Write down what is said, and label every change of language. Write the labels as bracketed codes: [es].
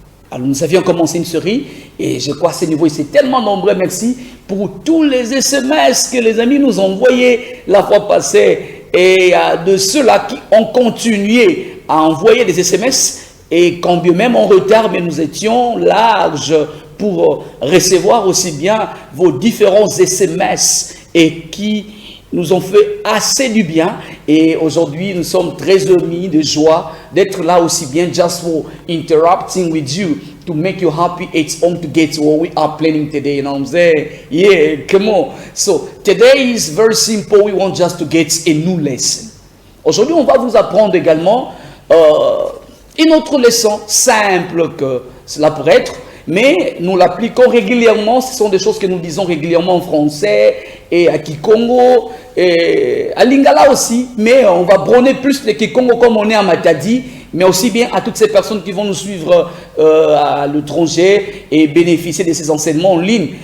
[fr] Alors nous avions commencé une série et je crois à ce niveau, et c'est tellement nombreux, merci pour tous les SMS que les amis nous ont envoyés la fois passée et de ceux-là qui ont continué à envoyer des SMS et quand bien même en retard, mais nous étions larges pour recevoir aussi bien vos différents SMS et qui nous ont fait assez du bien. Et aujourd'hui, nous sommes très heureux de joie d'être là aussi bien, just for interrupting with you, to make you happy. [en] It's home to get what we are planning today, you know what I'm saying? Yeah, come on. So, today is very simple. We want just to get a new lesson. [fr] Aujourd'hui, on va vous apprendre également une autre leçon simple que cela pourrait être. mais nous l'appliquons régulièrement. Ce sont des choses que nous disons régulièrement en français et à Kikongo et à Lingala aussi, mais on va prôner plus le Kikongo comme on est à Matadi, mais aussi bien à toutes ces personnes qui vont nous suivre à l'étranger et bénéficier de ces enseignements en ligne.